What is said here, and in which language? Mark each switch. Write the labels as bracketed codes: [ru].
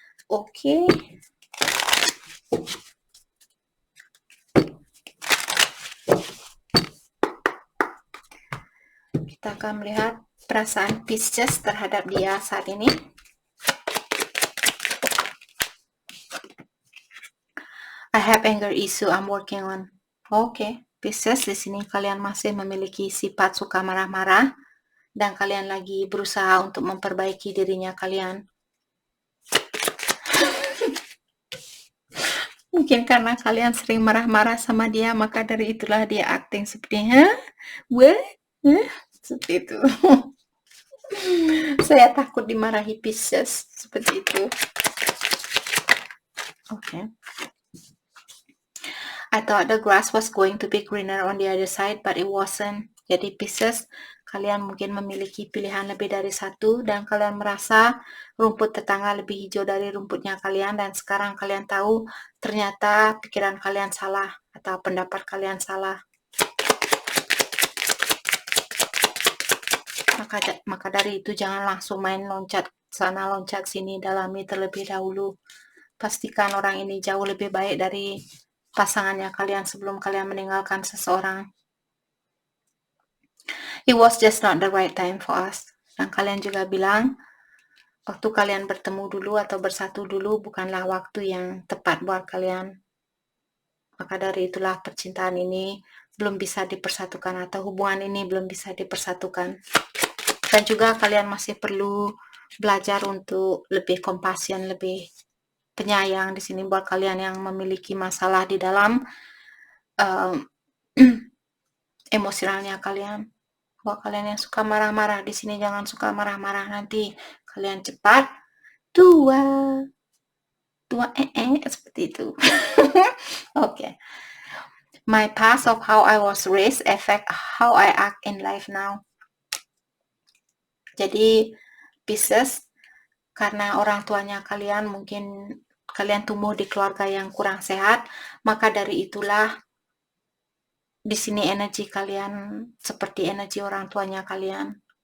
[id] Oke. Kita akan melihat perasaan Pisces terhadap dia saat ini. [en] I have anger issue I'm working on. [id] Oke, Pisces, di sini kalian masih memiliki sifat suka marah-marah dan kalian lagi berusaha untuk memperbaiki dirinya kalian. Mungkin karena kalian sering marah-marah sama dia, maka dari itulah dia acting seperti, seperti itu. Saya takut dimarahi Pisces, seperti itu. Oke. [en] I thought the grass was going to be greener on the other side, but it wasn't. [id] Jadi Pisces, kalian mungkin memiliki pilihan lebih dari satu dan kalian merasa rumput tetangga lebih hijau dari rumputnya kalian, dan sekarang kalian tahu ternyata pikiran kalian salah atau pendapat kalian salah. Maka dari itu jangan langsung main loncat sana loncat sini, dalami terlebih dahulu. Pastikan orang ini jauh lebih baik dari pasangannya kalian sebelum kalian meninggalkan seseorang. [en] It was just not the right time for us. [id] Dan kalian juga bilang, waktu kalian bertemu dulu atau bersatu dulu bukanlah waktu yang tepat buat kalian. Maka dari itulah percintaan ini belum bisa dipersatukan atau hubungan ini belum bisa dipersatukan. Dan juga kalian masih perlu belajar untuk lebih compassion, lebih penyayang di sini buat kalian yang memiliki masalah di dalam emosionalnya kalian. Buat kalian yang suka marah-marah di sini jangan suka marah-marah, nanti kalian cepat tua seperti itu. Oke. [en] My past of how I was raised affect how I act in life now. [id] Jadi Pisces, karena orang tuanya kalian mungkin kalian tumbuh di keluarga yang kurang sehat, maka dari itulah di sini energi kalian seperti energi orang tuanya kalian.